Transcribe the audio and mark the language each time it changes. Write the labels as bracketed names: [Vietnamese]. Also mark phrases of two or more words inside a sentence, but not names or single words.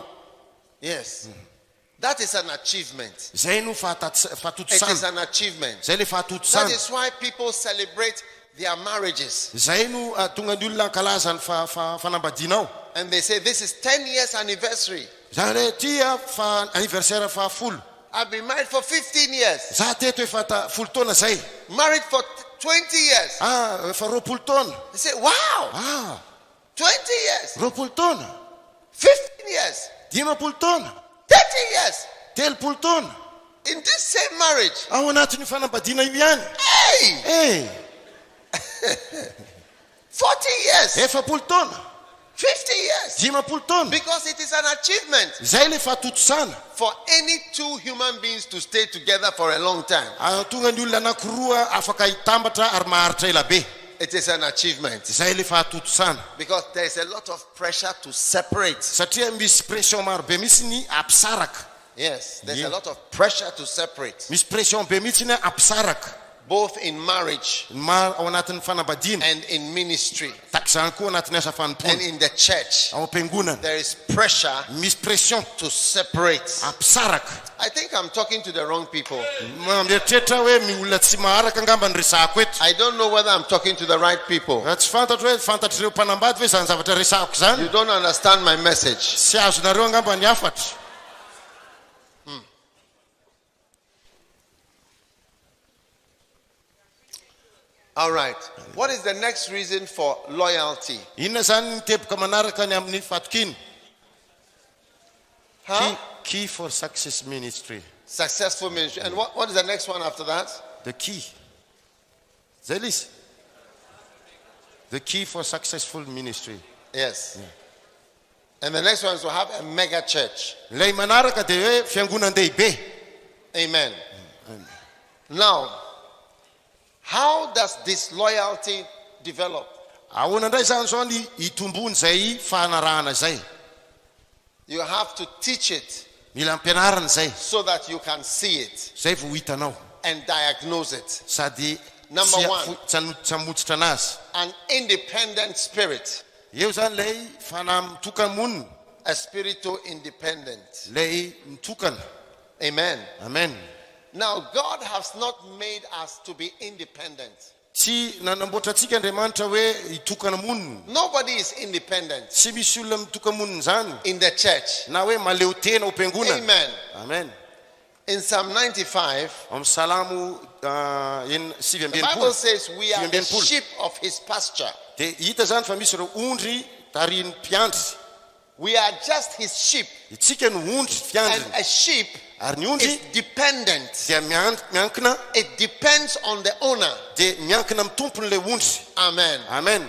[English] Yes. That is an achievement. [Malagasy] Zay no [English] It is [Malagasy] fahatotosana. [English] an achievement. [Malagasy] Zay le [English] That [Malagasy] fahatotosana. [English] is why people celebrate their marriages. [Malagasy] Zay no tonga ny olona ankalaza ny fanambadianao. [English] And they say, this is 10 years anniversary. [Malagasy] Zany hoe tia fa anniversaire fahafolo. [English] I've been married for 15 years. [Malagasy] Za teto efa folo taona zay. [English] Married for 20 years. [Malagasy] Efa roapolo taona. [English] They say, wow, 20 years, [Malagasy] Roapolo taona. [English] 15 years, [Malagasy] 10 taona. [English] 30 years. [Malagasy] 3 taona. [English] In this same marriage. [Malagasy] Ao anatin'ny fanambadiana io ihany. [English] Hey! 40 years, [Malagasy] Efapolo taona. [English] 50 years. [Malagasy] 10 taona. [English] Because it is an achievement [Malagasy] Zay le fahatotosana. [English] for any two human beings to stay together for a long time. [Malagasy] Tonga ny olona anankiroa afaka hitambatra ary maharitra ela be. [English] It is an achievement [Malagasy] Zay le fahatotosana. [English] because there is a lot of pressure to separate. [Malagasy] Satria misy pression maro be mihitsy ny ampisaraka. [English] Yes, there's Yeah. a lot of pressure to separate, [Malagasy] Misy pression be mihitsy ny ampisaraka. [English] both in marriage [Malagasy] Maro ao anatin'ny fanambadiana. [English] and in ministry [Malagasy] Takizany koa anatin'ny asa [English] and [Malagasy] fanompona. [English] in the church. [Malagasy] Ao am-piangonana. [English] There is pressure [Malagasy] Misy pression [English] to separate. [Malagasy] ampisaraka. [English] I think I'm talking to the wrong people. [Malagasy] Mieritreritra hoe olona tsy maharaka angamba ny resahako eto. [English] I don't know whether I'm talking to the right people. [Malagasy] Tsy fantatro hoe fantatr'ireo mpanambady hoe zany zavatra resahako zany. [English] You don't understand my message. [Malagasy] Tsy azonareo angamba ny hafatra. [English] All right. What is the next reason for loyalty? [Malagasy] Inona zany ny teboka manaraka ny amin'ny fatokiny? Huh? [English] Key for success ministry. Successful ministry. And what is the next one after that? The key. [Malagasy] Zay lisi. [English] The key for successful ministry. Yes. And the next one is to have a mega church. [Malagasy] Lay manaraka dia hoe fiangonan-dehibe. [English] Amen. Now, how does this loyalty develop? [Malagasy] Ahoana indray zany zao ny itombony zay fahanarahana zay. [English] You have to teach it [Malagasy] Mila ampianarana zay. [English] so that you can see it [Malagasy] Zay vao hitanao. [English] and diagnose it. [Malagasy] Sady [English] Number one. [Malagasy] tsy hamotsitra anazy. [English] An independent spirit, [Malagasy] Eo zany lay fanahy mitokana monina. [English] a spiritual independent. [Malagasy] Lay mitokana. [English] Amen. Amen. Now, God has not made us to be independent. [Malagasy] Tsy nanamboatra antsika Andriamanitra hoe hitokana monina. [English] Nobody is independent [Malagasy] Tsy misy olona mitokana monina zany. [English] in the church. [Malagasy] Na hoe maleo tena ao am-piangonana. [English] Amen. Amen. In Psalm 95, [Malagasy] Amin'ny Salamo [English] the Bible 7:20. says we are the 7:20. sheep of his pasture. [Malagasy] Dia hita zany fa misy ireo ondry tarihin'ny mpiandry. [English] We are just his sheep. [Malagasy] Itsika no ondry [English] And [Malagasy] fiandriny. [English] a sheep [Malagasy] Ary ny [English] is [Malagasy] ondry [English] dependent. [Malagasy] dia miankina [English] It depends on the owner. [Malagasy] dia miankina amin'ny tompony le ondry. [English] Amen. Amen.